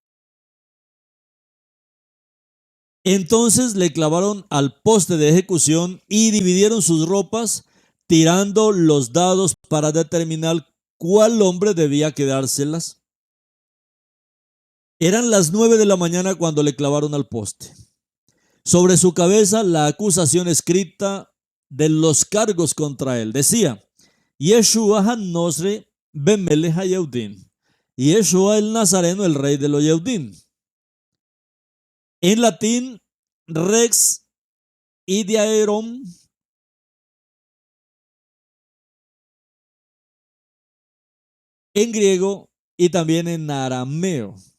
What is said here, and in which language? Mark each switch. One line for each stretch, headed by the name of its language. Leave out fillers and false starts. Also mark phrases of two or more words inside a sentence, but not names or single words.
Spanish: Entonces le clavaron al poste de ejecución y dividieron sus ropas, tirando los dados para determinar cuál hombre debía quedárselas. Eran las 9 de la mañana cuando le clavaron al poste. Sobre su cabeza la acusación escrita de los cargos contra él.
Hebrew: Decía, ישוע הנוצרי בן מלך היהודים.
Spanish: Yeshua el Nazareno, el rey de los Yehudim. En latín,
Latin: Rex Idiaerum.
Spanish: En griego y también en arameo.